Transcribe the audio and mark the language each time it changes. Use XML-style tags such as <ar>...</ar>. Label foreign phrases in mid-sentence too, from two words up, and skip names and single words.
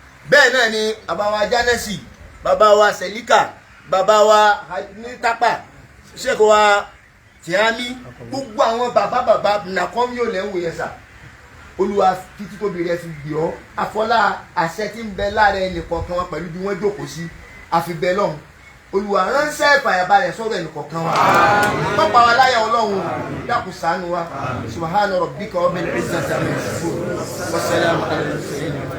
<yo>Bẹ́ẹ̀ náà ni bàbá wa Janesi, bàbá wa Selika, bàbá wa ní Tápà, Sheikh wa Tìámí, gbogbo àwọn bàbá bàbá Nàkọ́mí ò lẹ́ ń wò yẹn sà. Olúwa títí tóbi rẹ fi gbé ọ. Àfọlá àṣẹ tí ń bẹ lára ẹnì kọ̀ọ̀kan wa pẹ̀lú bí wọ́n jókòó sí. A fi bẹ Ọlọ́run. Olúwa ránṣẹ́ ìfàyàbalẹ̀ sọ́dọ̀ ẹnì kọ̀ọ̀kan wa. Má pa wá láyà Ọlọ́run. Dákun ṣàánú wa.</yo> <ar>سبحان ربك رب العزة عما يصفون وسلام على المرسلين.</ar>